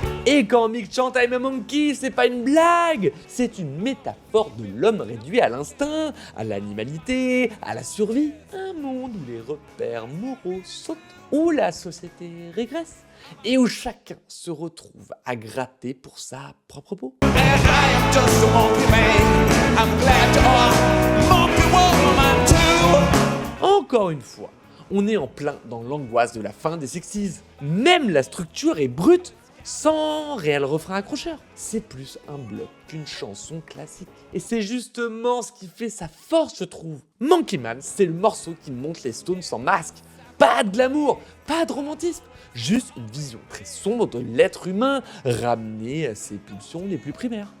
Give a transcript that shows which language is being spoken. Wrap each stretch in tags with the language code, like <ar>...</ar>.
<fr>Et quand Mick chante I'm a Monkey, c'est pas une blague, c'est une métaphore de l'homme réduit à l'instinct, à l'animalité, à la survie. Un monde où les repères moraux sautent, où la société régresse, et où chacun se retrouve à gratter pour sa propre peau.</fr> <en>And I am just a monkey man. I'm glad you are monkey woman too.</en> <fr>Encore une fois, on est en plein dans l'angoisse de la fin des 60s. Même la structure est brute, sans réel refrain accrocheur. C'est plus un bloc qu'une chanson classique. Et c'est justement ce qui fait sa force, je trouve. Monkey Man, c'est le morceau qui montre les Stones sans masque. Pas de glamour, pas de romantisme, juste une vision très sombre de l'être humain ramené à ses pulsions les plus primaires.</fr>